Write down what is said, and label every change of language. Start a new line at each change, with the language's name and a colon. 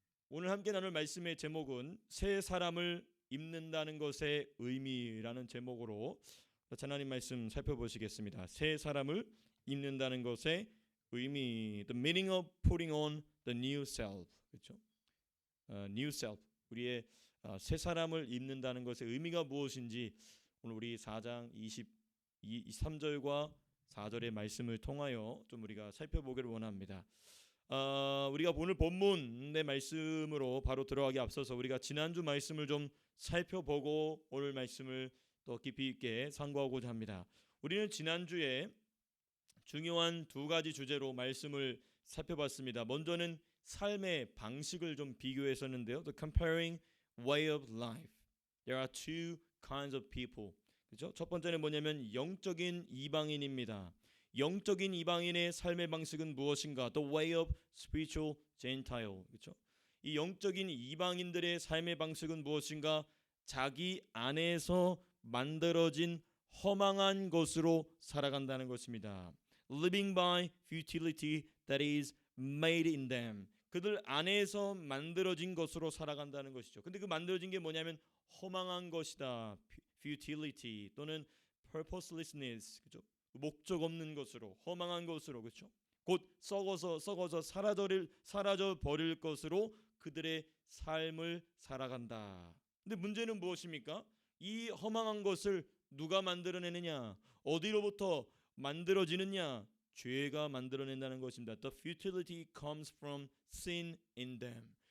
Korean: 오늘 함께 나눌 말씀의 제목은 새 사람을 입는다는 것의 의미라는 제목으로 하나님 말씀 살펴보시겠습니다. 새 사람을 입는다는 것의 의미,
English: the meaning of putting on the new self,
Korean: 그렇죠?
English: New self,
Korean: 우리의 새 사람을 입는다는 것의 의미가 무엇인지 오늘 우리 4장 23절과 4절의 말씀을 통하여 좀 우리가 살펴보기를 원합니다. 우리가 오늘 본문의 말씀으로 바로 들어가기 앞서서 우리가 지난주 말씀을 좀 살펴보고 오늘 말씀을 더 깊이 있게 상고하고자 합니다. 우리는 지난주에 중요한 두 가지 주제로 말씀을 살펴봤습니다. 먼저는 삶의 방식을 좀 비교했었는데요.
English: The comparing way of life. There are two kinds of people.
Korean: 그렇죠? 첫 번째는 뭐냐면 영적인 이방인입니다. 영적인 이방인의 삶의 방식은 무엇인가?
English: The way of spiritual Gentile.
Korean: 그렇죠? 이 영적인 이방인들의 삶의 방식은 무엇인가? 자기 안에서 만들어진 허망한 것으로 살아간다는 것입니다.
English: Living by futility that is made in them.
Korean: 그들 안에서 만들어진 것으로 살아간다는 것이죠. 근데 그 만들어진 게 뭐냐면 허망한 것이다.
English: futility
Korean: 또는
English: purposelessness.
Korean: 그렇죠? 목적 없는 것으로, 허망한 것으로, 그렇죠? 곧 썩어서 사라져 버릴 것으로 그들의 삶을 살아간다. 근데 문제는 무엇입니까? 이 허망한 것을 누가 만들어내느냐? 어디로부터 만들어지느냐? 죄가 만들어낸다는 것입니다.
English: The futility comes from sin in them.